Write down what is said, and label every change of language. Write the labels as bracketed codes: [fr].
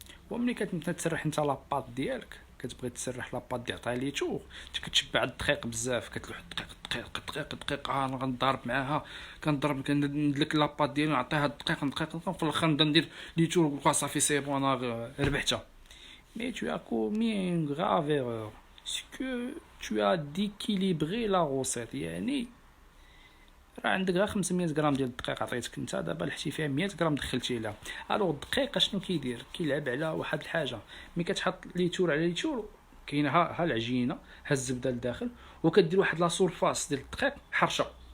[ar] وملي كتسرح انت لاباط ديالك، كتبغي تسرح لاباط ديال طاليتو، كتشبع الدقيق بزاف، كتلوح الدقيق غنضرب معاها، كندلك لاباط ديالي نعطيها الدقيق في الاخر نبدا ندير ليتو صافي سي بون انا ربحتها. [fr] مي tu as commis une grave erreur, c'est que tu as d'équilibrer la recette. [ar] يعني راه عندك غير 500 غرام ديال الدقيق عطيتك انت، دابا لحتي فيها 100 غرام دخلتي لها. الوغ الدقيق شنو كيدير؟ كيلعب على واحد الحاجه، ملي كتحط ليتور على ليتور كاينه ها العجينه، ها الزبده لداخل، وكدير واحد لا سورفاس ديال الدقيق حرشه.